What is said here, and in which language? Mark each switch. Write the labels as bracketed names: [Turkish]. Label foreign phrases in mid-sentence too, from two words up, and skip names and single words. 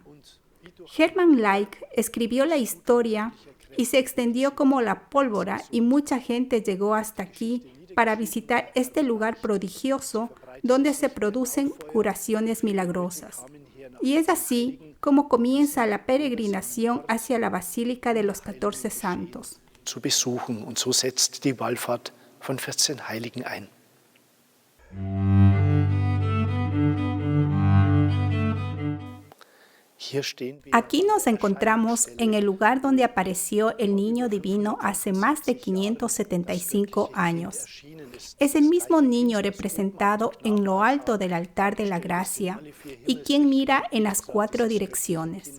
[Spanish] Hermann Leik escribió la historia y se extendió como la pólvora, y mucha gente llegó hasta aquí para visitar este lugar prodigioso donde se producen curaciones milagrosas. Y es así como comienza la peregrinación hacia la Basílica de los 14 Santos. [German] Zu besuchen, und so setzt die Wallfahrt von 14 Heiligen ein. [Spanish] Aquí nos encontramos en el lugar donde apareció el niño divino hace más de 575 años. Es el mismo niño representado en lo alto del altar de la gracia y quien mira en las 4 direcciones.